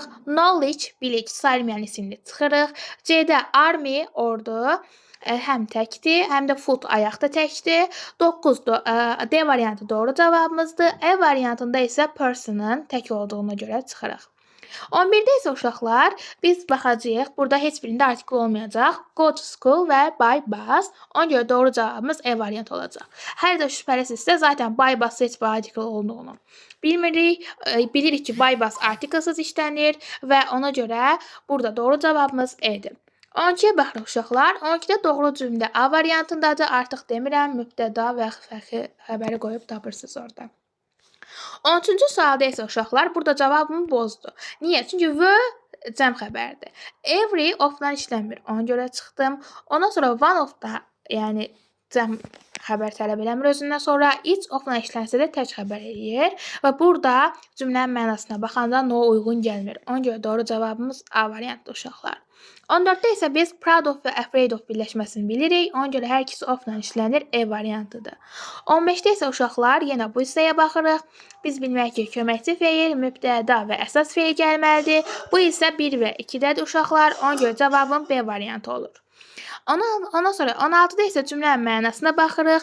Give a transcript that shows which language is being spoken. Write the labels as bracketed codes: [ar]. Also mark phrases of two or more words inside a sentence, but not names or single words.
[az] Knowledge, bilik, sayılmayan isimli çıxırıq. C-də army, ordu, həm təkdir, həm də foot, ayaq da təkdir. 9 D variantı doğru cavabımızdır. E variantında isə person'ın tək olduğuna görə çıxırıq. 11-də isə uşaqlar biz baxacağıq. Burada heç birində artikl olmayacaq. [en] Go to school və by bus. [az] Ona görə doğru cavabımız E variantı olacaq. Hər də şübhəlisiz zaten [en] by bus [az] heç bir artikl olduğunu bilmirik. Bilirik ki, [en] by bus [az] artiklsız işlənir və ona görə burada doğru cavabımız E'dir. 12-yə baxırıq uşaqlar. 12-də doğru cümlə A variantındadır. Artıq demirəm, mübtəda və fəxri xəbəri qoyub tapırsınız orada. 13-cü sualda isə uşaqlar burada cavabımı bozdu. Niyə? Çünki V cəm xəbərdir. [en] Every of-dan [az] işlənmir. Ona görə çıxdım. Ondan sonra [en] one of [az] da, yəni cəm xəbər tələb eləmir özündən sonra [en] each of-dan [az] işlənsə də tək xəbər eləyir və burada cümlənin mənasına baxanda no uyğun gəlmir. Ona görə doğru cavabımız A variantdır uşaqlar. 14-də isə biz [en] proud of [az] və [en] afraid of [az] birləşməsini bilirik. Ona görə hər ikisi of-la işlənir. E variantıdır. 15-də isə uşaqlar yenə bu hissəyə baxırıq. Biz bilməliyik ki, köməkçi feil, mübtəda və əsas feil gəlməlidir. Bu isə 1 və 2-dədir uşaqlar. Ona görə cavabım B variantı olur. Ondan sonra 16-da isə cümlənin mənasına baxırıq.